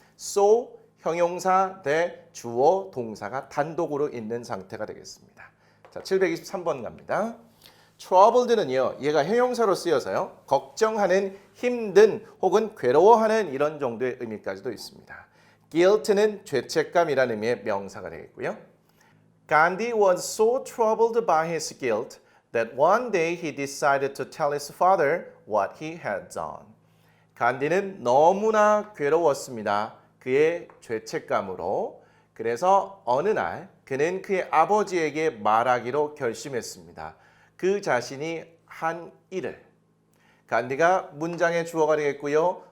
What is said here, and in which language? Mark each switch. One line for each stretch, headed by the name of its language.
Korean: So, 형용사 대 주어, 동사가 단독으로 있는 상태가 되겠습니다. 자, 723번 갑니다. troubled는요, 얘가 형용사로 쓰여서요, 걱정하는, 힘든 혹은 괴로워하는 이런 정도의 의미까지도 있습니다. guilt는 죄책감이라는 의미의 명사가 되겠고요.
English: Gandhi was so troubled by his guilt that one day he decided to tell his father what he had done.
Korean: 간디는 너무나 괴로웠습니다. 그의 죄책감으로. 그래서 어느 날 그는 그의 아버지에게 말하기로 결심했습니다. 그 자신이 한 일을. 간디가 문장의 주어가 되겠고요.